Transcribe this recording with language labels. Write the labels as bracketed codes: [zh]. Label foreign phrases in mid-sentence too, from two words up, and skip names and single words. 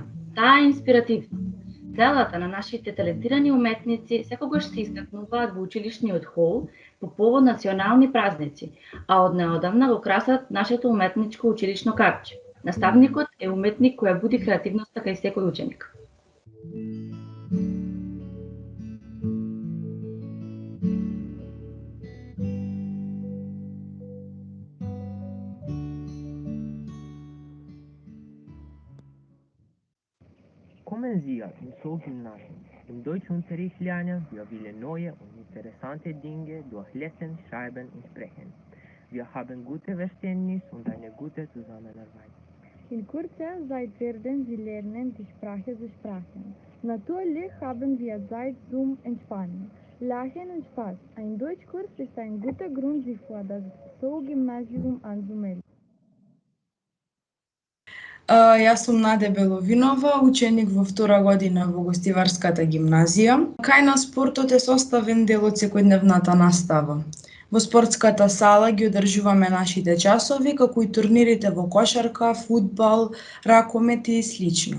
[mk] Таа е инспиративна. Делата на нашите талентирани уметници секогаш се истакнуваат во училишниот хол по повод национални празници, а од неодамна го красат нашето уметничко училишно капче. Наставникот е уметник која буди креативноста кај секој ученик. [de] Kommen Sie in so Gymnasium. Im Deutschunterricht lernen wir viele neue und interessante Dinge durch Lesen, Schreiben und Sprechen. Wir haben gute Verständnis und eine gute Zusammenarbeit. In Kurze seit werden Sie lernen die Sprache zu sprechen. Natürlich haben wir Zeit zum Entspannen, Lachen und Spaß. Ein Deutschkurs ist ein guter Grund, sich für das Zoogymnasium anzumelden. [mk] Јас сум Наде Беловинова, ученик во втора година во Гостиварската гимназија. Кај нас спортот е составен дел од секојдневната настава. Во спортската сала ги одржуваме нашите часови, како и турнирите во кошарка, фудбал, ракомет и слично.